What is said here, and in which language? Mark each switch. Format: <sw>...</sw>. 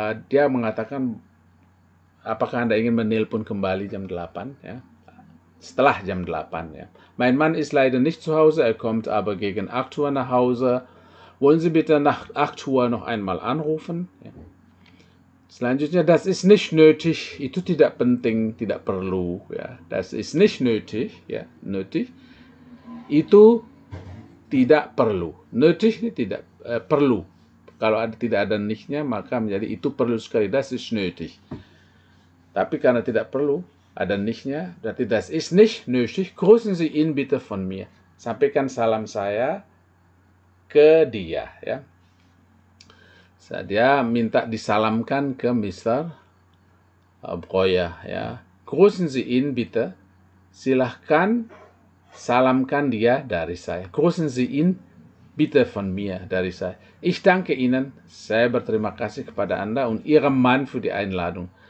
<id>Dia mengatakan, apakah Anda ingin menelpon kembali jam 8? Ya? Setelah jam 8. Ya.</id> <de>Mein Mann ist leider nicht zu Hause, er kommt aber gegen 8 Uhr nach Hause. Wollen Sie bitte nach 8 Uhr noch einmal anrufen? Ja.</de> <id>Selanjutnya,</id> <de>das ist nicht nötig,</de> <id>itu tidak penting, tidak perlu. Ya.</id> <de>Das ist nicht nötig, ya, nötig,</de> <id>itu tidak perlu. Nötig ini tidak perlu. Kalau tidak ada nichtnya, maka menjadi itu perlu sekali.</id> <de>Das ist nötig.</de> <id>Tapi karena tidak perlu, ada nichtnya, berarti</id> <de>das ist nicht nötig. Grüßen Sie ihn bitte von mir.</de> <id>Sampaikan salam saya ke dia. Ya. Dia minta disalamkan ke Mr. Breuer. Ya.</id> <de>Grüßen Sie ihn bitte.</de> <id>Silahkan salamkan dia dari saya.</id> <de>Grüßen Sie ihn bitte von mir,</de> <id>dari saya.</id> <de>Ich danke Ihnen.</de> <id>Saya berterima kasih kepada Anda</id> <de>und Ihrem Mann für die Einladung.</de>